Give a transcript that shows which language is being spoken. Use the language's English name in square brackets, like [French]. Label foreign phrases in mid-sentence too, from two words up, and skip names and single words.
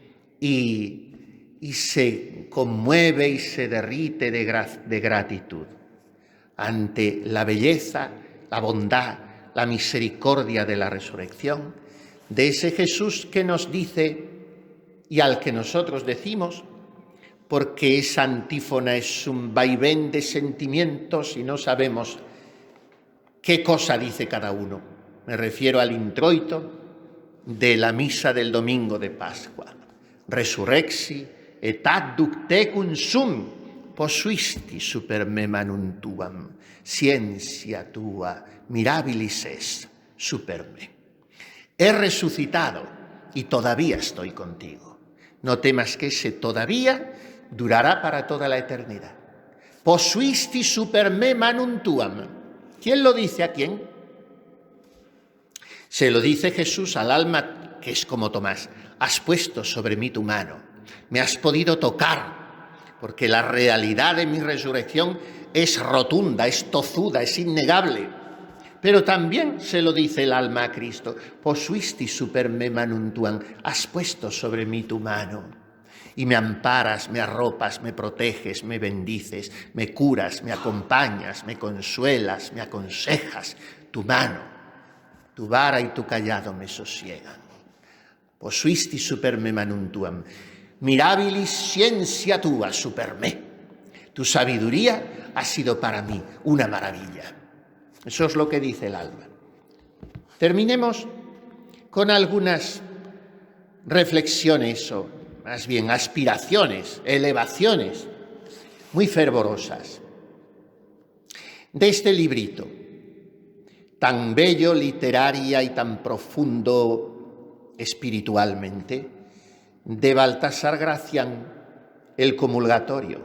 [Spanish] y se conmueve y se derrite de gratitud ante la belleza, la bondad, la misericordia de la resurrección, de ese Jesús que nos dice y al que nosotros decimos, porque esa antífona es un vaivén de sentimientos y no sabemos qué cosa dice cada uno. Me refiero al introito de la misa del domingo de Pascua. [Latin] Resurrexi et adduc tecum sum, posuisti super me manum tuam, ciencia tua mirabilis es super me. [Spanish] He resucitado y todavía estoy contigo. No temas que ese todavía durará para toda la eternidad. [Latin] Posuisti super me manum tuam. [Spanish] ¿Quién lo dice a quién? Se lo dice Jesús al alma que es como Tomás. Has puesto sobre mí tu mano, me has podido tocar, porque la realidad de mi resurrección es rotunda, es tozuda, es innegable. Pero también se lo dice el alma a Cristo. [Latin] Posuisti super me manum tuam. [Spanish] Has puesto sobre mí tu mano y me amparas, me arropas, me proteges, me bendices, me curas, me acompañas, me consuelas, me aconsejas. Tu mano, tu vara y tu callado me sosiegan. [Latin] Posuisti super me manum tuam. Mirabilis scientia tua super me. [Spanish] Tu sabiduría ha sido para mí una maravilla. Eso es lo que dice el alma. Terminemos con algunas reflexiones o más bien aspiraciones, elevaciones muy fervorosas de este librito tan bello literaria y tan profundo espiritualmente de Baltasar Gracián, El comulgatorio.